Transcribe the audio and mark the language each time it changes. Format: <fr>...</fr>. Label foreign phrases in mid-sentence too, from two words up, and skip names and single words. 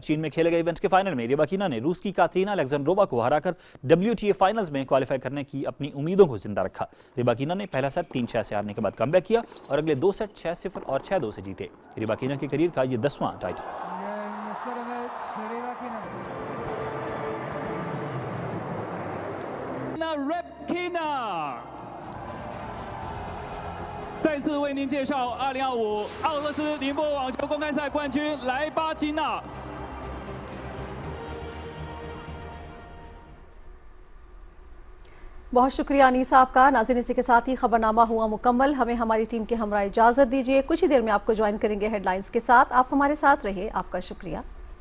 <ur>چین میں کھیلے گئے ایونٹ کے فائنل میں ریباکینا نے روس کی کاترینا الیگزینڈرووا کو ہرا کر WTA فائنلز میں کوالیفائی کرنے کی اپنی امیدوں کو زندہ رکھا۔ ریباکینا نے پہلا سیٹ 3-6 سے ہارنے کے بعد کم بیک کیا اور اگلے 2 سیٹ 6-0 اور 6-2 سے جیتے۔ ریباکینا کے کیریئر کا یہ 10واں ٹائٹل ہے۔</ur> <zh>再次为您介绍2025俄罗斯宁波网球公开赛冠军莱巴金娜。</zh> <ur>بہت شکریہ انیسا آپ کا۔ ناظرین اسی کے ساتھ ہی خبرنامہ ہوا مکمل۔ ہمیں ہماری ٹیم کے ہمراہ اجازت دیجیے، کچھ ہی دیر میں آپ کو جوائن کریں گے ہیڈ لائنز کے ساتھ۔ آپ ہمارے ساتھ رہے، آپ کا شکریہ۔</ur>